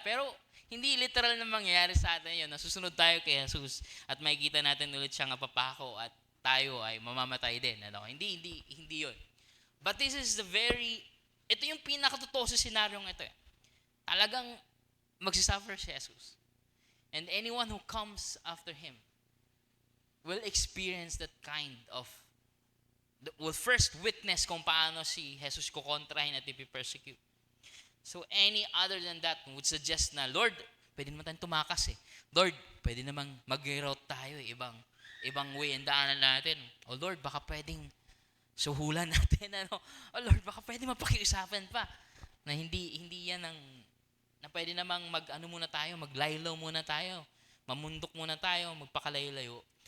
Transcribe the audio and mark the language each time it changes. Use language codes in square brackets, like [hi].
[tl] Pero hindi literal na mangyayari sa atin yun. Nasusunod tayo kay Jesus at makikita natin ulit siyang papako at tayo ay mamamatay din. Hindi yun. [en] But this is [tl] ito yung pinakatotoo sa senaryong ito. Talagang magsisuffer si Jesus. [en] And anyone who comes after Him will experience that kind of, will first witness [tl] kung paano si Jesus kukontrahin at ipipersecute. [en] So any other than that would suggest [tl] na, Lord, pwede naman tayong tumakas eh. Lord, pwede namang mag-route tayo eh. Ibang way ang daanan natin. O Lord, baka pwedeng suhulan natin. O Lord, baka pwede mapakiusapan pa. Na hindi yan na pwede namang maglaylaw muna tayo. Mamundok muna tayo, magpakalayo-layo.